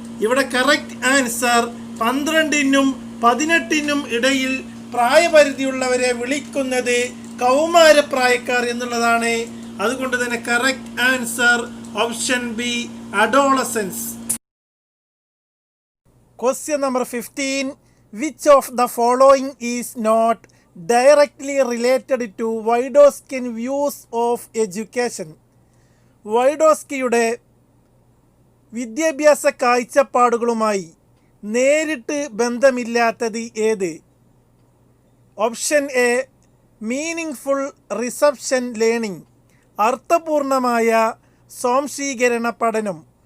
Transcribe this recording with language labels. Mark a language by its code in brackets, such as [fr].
[ml] ഇവിടെ [en] correct answer [ml] 12-നും 18-നും ഇടയിൽ പ്രായപരിധിയുള്ളവരെ വിളിക്കുന്നത് കൗമാരപ്രായക്കാർ എന്നുള്ളതാണ്. അതുകൊണ്ട് തന്നെ [en] Correct answer option B adolescence. Question number 15, which of the following is not directly related to Vygotsky views of education? [ml] വൈഗോട്സ്കിയുടെ വിദ്യാഭ്യാസ കാഴ്ചപ്പാടുകളുമായി നേരിട്ട് ബന്ധമില്ലാത്തത് ഏത്? [en] option A meaningful reception learning, [ml] അർത്ഥപൂർണമായ സ്വാംശീകരണ പഠനം.